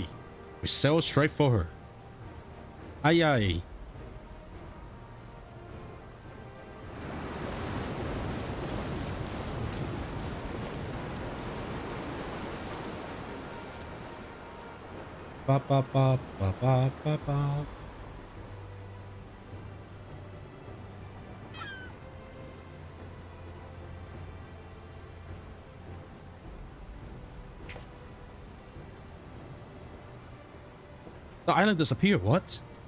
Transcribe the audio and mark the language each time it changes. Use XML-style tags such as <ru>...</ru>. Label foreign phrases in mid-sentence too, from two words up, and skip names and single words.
<en>We sail straight for her. Aye aye. Ba ba ba ba ba ba ba. The island disappeared, what?</en>